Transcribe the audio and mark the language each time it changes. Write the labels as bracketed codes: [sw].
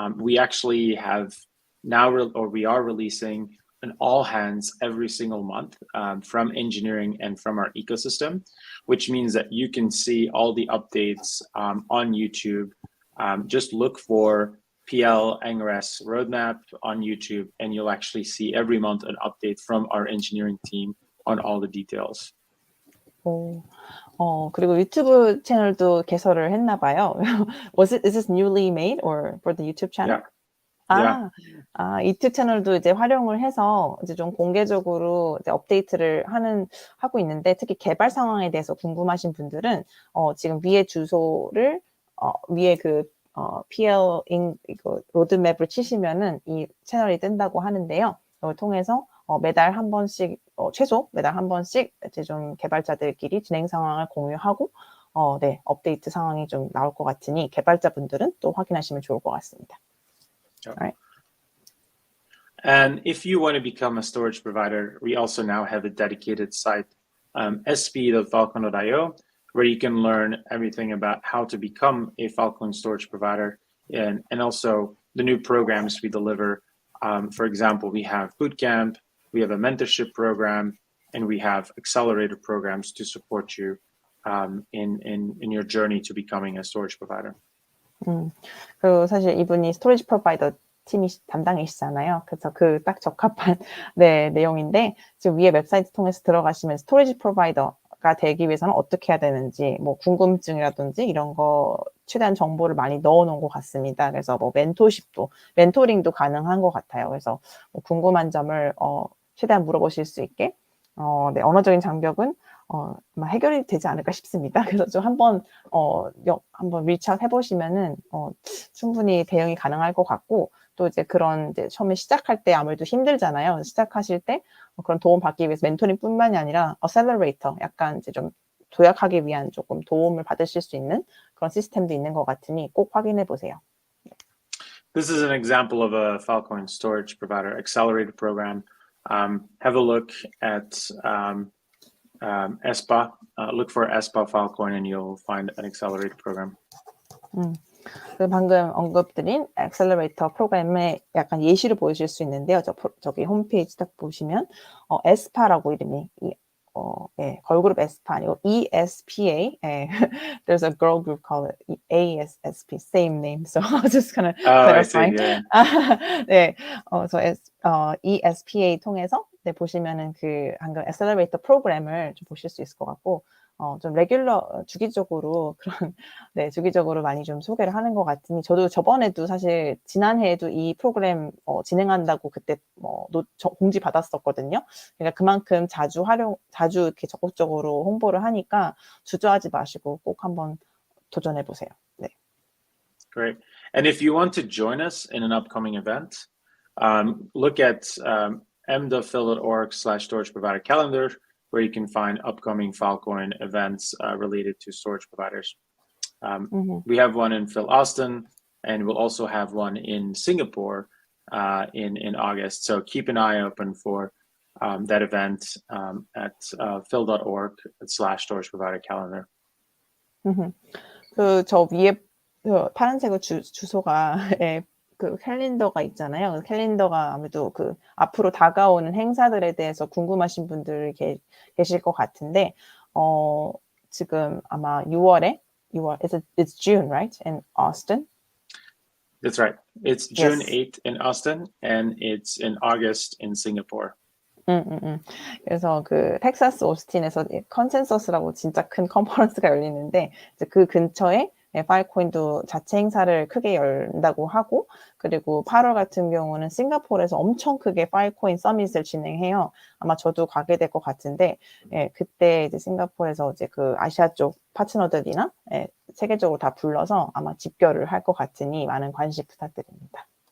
[en] We actually have now, we are releasing an all hands every single month from engineering and from our ecosystem, which means that you can see all the updates on YouTube. Just look for PL Angres roadmap on YouTube, and you'll actually see every month an update from our engineering team on all the details. [ko] 그리고 유튜브 채널도 개설을 했나 봐요. [en] Is this newly made or for the YouTube channel? Yeah. [ko] 유튜브 채널도 이제 활용을 해서 이제 좀 공개적으로 이제 업데이트를 하고 있는데 특히 개발 상황에 대해서 궁금하신 분들은 지금 위에 주소를 위에 그 PL 이거 로드맵을 치시면은 이 채널이 뜬다고 하는데요. 이걸 통해서 매달 한 번씩 최소 매달 한 번씩 이제 좀 개발자들끼리 진행 상황을 공유하고 네 업데이트 상황이 좀 나올 것 같으니 개발자분들은 또 확인하시면 좋을 것 같습니다. [en] Yep. All right. And if you want to become a storage provider, we also now have a dedicated site, sp.falcon.io, where you can learn everything about how to become a Falcon storage provider and also the new programs we deliver. For example, we have Bootcamp, we have a mentorship program, and we have accelerator programs to support you in your journey to becoming a storage provider. [ko] 그리고 사실 이분이 스토리지 프로바이더 팀이 담당이시잖아요. 그래서 그 딱 적합한 네, 내용인데 지금 위에 웹사이트 통해서 들어가시면 스토리지 프로바이더가 되기 위해서는 어떻게 해야 되는지 뭐 궁금증이라든지 이런 거 최대한 정보를 많이 넣어놓은 것 같습니다. 그래서 뭐 멘토링도 가능한 것 같아요. 그래서 뭐 궁금한 점을 최대한 물어보실 수 있게 네, 언어적인 장벽은 아마 해결이 되지 않을까 싶습니다. 그래서 좀 한번 리치아웃 해보시면은 충분히 대응이 가능할 것 같고 또 이제 그런 이제 처음에 시작할 때 아무래도 힘들잖아요. 시작하실 때 그런 도움 받기 위해서 멘토링뿐만이 아니라 어셀러레이터 약간 이제 좀 도약하기 위한 조금 도움을 받으실 수 있는 그런 시스템도 있는 것 같으니 꼭 확인해 보세요. [en] This is an example of a Falcon storage provider accelerator program. Have a look at ESPA. Look for ESPA Filecoin and you'll find an accelerator program. [ko] 방금 언급드린 액셀러레이터 프로그램의 약간 예시를 보여줄 수 있는데요. 저기 홈페이지 딱 보시면 에스파라고 이름이 예, 걸그룹 에스파 아니고 ESPA. [en] 예, there's a girl group called ASSP, same name. So I'll just kind of clarify. [ko] 네, ESPA 통해서 네, 보시면은 그 방금 액셀러레이터 프로그램을 좀 보실 수 있을 것 같고. 좀 주기적으로 주기적으로 많이 좀 소개를 하는 것 같으니 저도 저번에도 사실 지난해에도 이 프로그램 진행한다고 그때 공지 받았었거든요. 그러니까 그만큼 자주 이렇게 적극적으로 홍보를 하니까 주저하지 마시고 꼭 한번 도전해 보세요. 네. [en] Great. And if you want to join us in an upcoming event, look at m.phil.org/storage provider calendar. Where you can find upcoming Filecoin events related to storage providers. We have one in Phil Austin, and we'll also have one in Singapore in August. So keep an eye open for that event at phil.org/storage provider calendar. [ko] 저 위에 파란색으로 주소가 그 캘린더가 있잖아요. 그 캘린더가 아무래도 그 앞으로 다가오는 행사들에 대해서 궁금하신 분들이 계실 것 같은데 지금 아마 6월 [en] it's June, right? In Austin? That's right. It's June 8th in Austin and it's in August in Singapore. [ko] 그래서 그 텍사스 오스틴에서 컨센서스라고 진짜 큰 컨퍼런스가 열리는데 이제 그 근처에 파일코인도 자체 행사를 크게 열다고 하고 그리고 8월 같은 경우는 싱가포르에서 엄청 크게 파일코인 서밋을 진행해요. 아마 저도 가게 될 것 같은데 그때 이제 싱가포르에서 이제 그 아시아 쪽 파트너들이나 세계적으로 다 불러서 아마 집결을 할 것 같으니 많은 관심 부탁드립니다.